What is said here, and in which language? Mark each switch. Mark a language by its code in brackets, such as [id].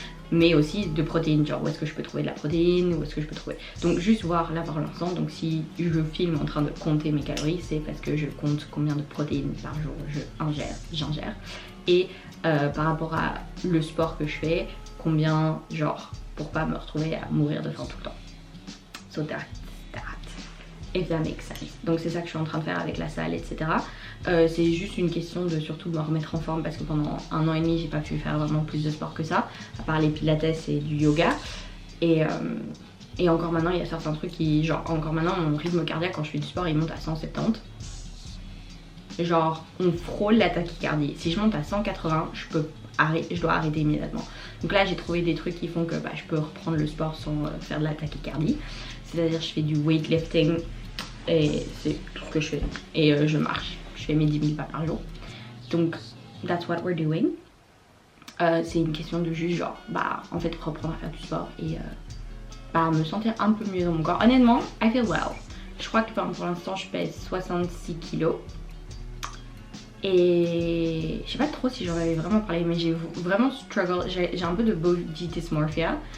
[fr] Mais aussi de protéines, genre où est-ce que je peux trouver de la protéine, où est-ce que je peux trouver. Donc juste voir là pour l'instant, donc si je filme en train de compter mes calories, c'est parce que je compte combien de protéines par jour j'ingère. Et par rapport à le sport que je fais, combien, genre, pour pas me retrouver à mourir de faim tout le temps. [en] So that, if that makes sense. [fr] Donc c'est ça que je suis en train de faire avec la salle, etc. C'est juste une question de surtout me remettre en forme parce que pendant 1 an et demi j'ai pas pu faire vraiment plus de sport que ça, à part les pilates et du yoga. Et encore maintenant il y a certains trucs qui, genre encore maintenant mon rythme cardiaque quand je fais du sport il monte à 170. genre on frôle la tachycardie. Si je monte à 180, je dois arrêter immédiatement. Donc là j'ai trouvé des trucs qui font que je peux reprendre le sport sans faire de la tachycardie. C'est-à-dire je fais du weightlifting et c'est tout ce que je fais. Et je marche, je fais mes 10 000 pas par jour. [en] Donc that's what we're doing. [fr] C'est une question de juste genre en fait reprendre à faire du sport et me sentir un peu mieux dans mon corps. Honnêtement, [en] I feel well. [fr] Je crois que pour l'instant je pèse 66 kilos. Et je sais pas trop si j'en avais vraiment parlé, mais j'ai vraiment struggle, j'ai un peu de body dysmorphia.